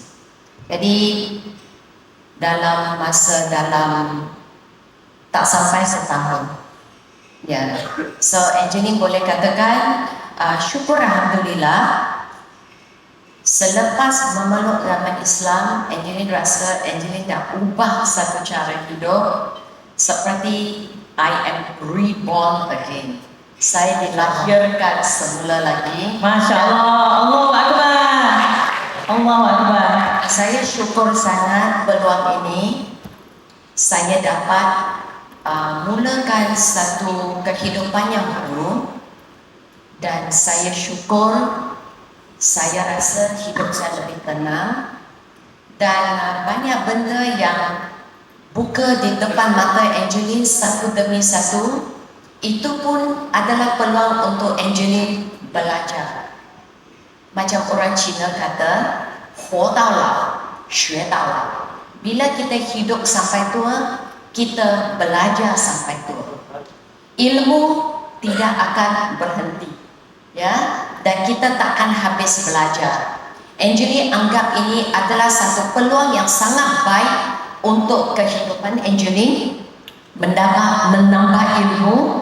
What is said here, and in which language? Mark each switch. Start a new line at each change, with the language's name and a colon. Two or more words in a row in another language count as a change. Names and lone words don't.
Malay: Jadi dalam tak sampai setahun, ya. So Angelin boleh katakan syukur alhamdulillah. Selepas memeluk agama Islam, Angelin rasa Angelin dah ubah satu cara hidup seperti
English: I am reborn again.
Malay: Saya dilahirkan semula lagi.
Arabic: ما شاء الله، الله أكبر. الله أكبر.
Malay: Saya syukur sangat peluang ini. Saya dapat mulakan satu kehidupan yang baru, dan saya syukur. Saya rasa hidup saya lebih tenang, dan banyak benda yang buka di depan mata Angelin satu demi satu. Itu pun adalah peluang untuk Angelin belajar. Macam orang Cina kata,
Chinese: 活到老，学到老.
Malay: Bila kita hidup sampai tua, kita belajar sampai tua. Ilmu tidak akan berhenti, ya. Dan kita takkan habis belajar. Angelin anggap ini adalah satu peluang yang sangat baik untuk kehidupan Angelin, menambah ilmu.